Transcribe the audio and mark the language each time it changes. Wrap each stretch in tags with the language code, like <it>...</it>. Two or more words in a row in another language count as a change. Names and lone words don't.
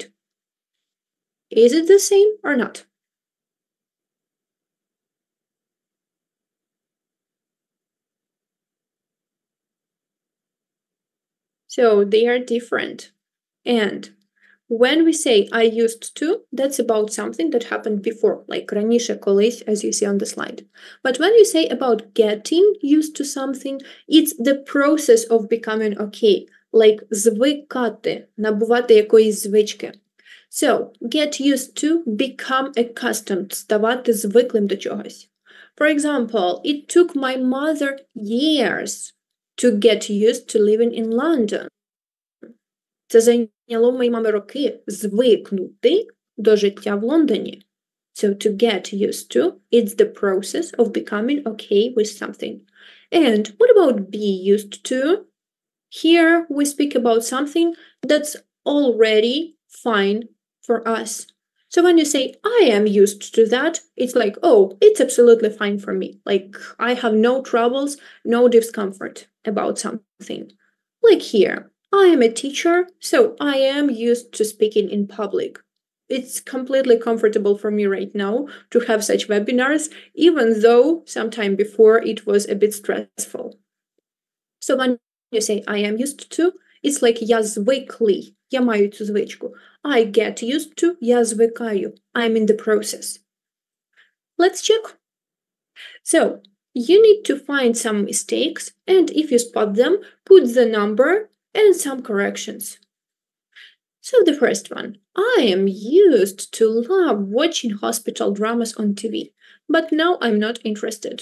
<en>Is it the same or not? So they are different. And when we say I used to, that's about something that happened before, like</en> <uk>раніше, колись,</uk> <en>as you see on the slide. But when you say about getting used to something, it's the process of becoming okay, like</en> <uk>звикати, набувати якоїсь звички.</uk> <en>So, get used to, become accustomed,</en> <uk>ставати звиклим до чогось.</uk> <en>For example, it took my mother years to get used to living in London.</en> <uk>Це зайняло моїй мамі роки звикнути до життя в Лондоні.</uk> <en>So to get used to, it's the process of becoming okay with something. And what about be used to? Here we speak about something that's already fine for us. So when you say, I am used to that, it's like, oh, it's absolutely fine for me. Like, I have no troubles, no discomfort about something. Like here, I am a teacher, so I am used to speaking in public. It's completely comfortable for me right now to have such webinars, even though sometime before it was a bit stressful. So when you say I am used to, it's like</en> <uk>я звиклий, я маю цю звичку.</uk> <en>I get used to,</en> <uk>я звикаю.</uk> <en>I'm in the process. Let's check. So, you need to find some mistakes, and if you spot them, put the number and some corrections. So the first one, I am used to love watching hospital dramas on TV, but now I'm not interested.</en>